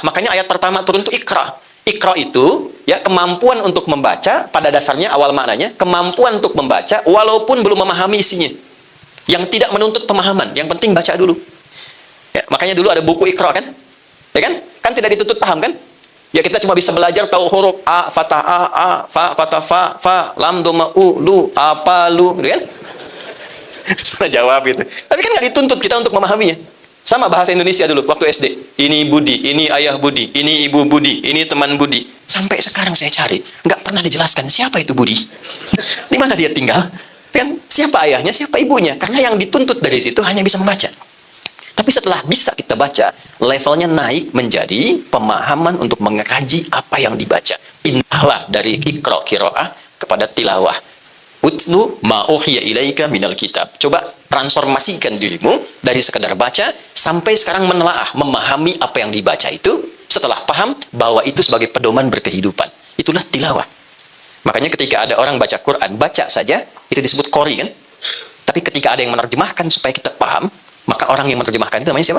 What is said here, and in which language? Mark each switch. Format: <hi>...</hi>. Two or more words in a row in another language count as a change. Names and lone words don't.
<id>Makanya ayat pertama turun itu Iqra. Iqra itu ya kemampuan untuk membaca, pada dasarnya awal maknanya kemampuan untuk membaca walaupun belum memahami isinya. Yang tidak menuntut pemahaman, yang penting baca dulu. Ya, makanya dulu ada buku Iqra kan? Ya kan? Kan tidak dituntut paham kan? Ya kita cuma bisa belajar tahu huruf a, fatah a, fa, fatah fa, lam, doma, u, lu, apa, lu, gitu kan? Salah jawab itu. Tapi kan nggak dituntut kita untuk memahaminya. Sama bahasa Indonesia dulu waktu SD. Ini Budi, ini ayah Budi, ini ibu Budi, ini teman Budi. Sampai sekarang saya cari, nggak pernah dijelaskan siapa itu Budi. Di mana dia tinggal? Kan siapa ayahnya, siapa ibunya? Karena yang dituntut dari situ hanya bisa membaca. Tapi setelah bisa kita baca, levelnya naik menjadi pemahaman untuk mengkaji apa yang dibaca. Pindahlah dari</id> <ar>اقرأ قراءة</ar> <id>kepada tilawah.</id> <ar>اتل ما أوحي إليك من الكتاب.</ar> <id>Coba transformasikan dirimu dari sekedar baca sampai sekarang menelaah, memahami apa yang dibaca itu, setelah paham bahwa itu sebagai pedoman berkehidupan. Itulah tilawah. Makanya ketika ada orang baca Quran, baca saja, itu disebut qori kan? Tapi ketika ada yang menerjemahkan supaya kita paham, maka orang yang menerjemahkan itu namanya siapa?</id>